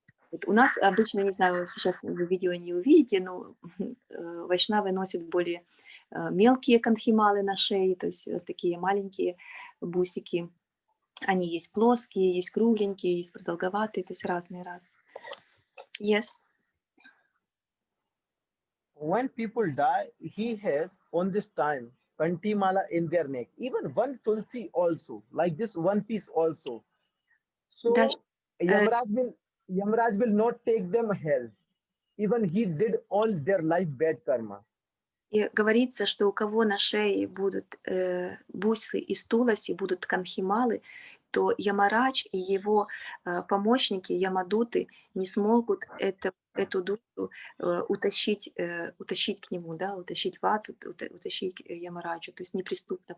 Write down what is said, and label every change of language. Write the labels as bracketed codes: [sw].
[ru] Вот у нас обычно, не знаю, сейчас вы видео не увидите, но вайшнавы носят более мелкие кантхималы на шее, то есть такие маленькие бусики. Они есть плоские, есть кругленькие, есть продолговатые, то есть разные-разные. [en] Yes. when people die, he has on this time Kantimala in their neck, even one Tulsi also, like this one piece also. [ru] Даже, [en] So Yamraj will not take them hell. Even he did all their life bad karma. [ru] и говорится, что у кого на шее будут бусы из туласи, будут канхималы, то Ямарадж и его помощники, ямадуты, не смогут эту душу утащить к нему, да, утащить в ад, утащить к Ямараджу, то есть неприступно.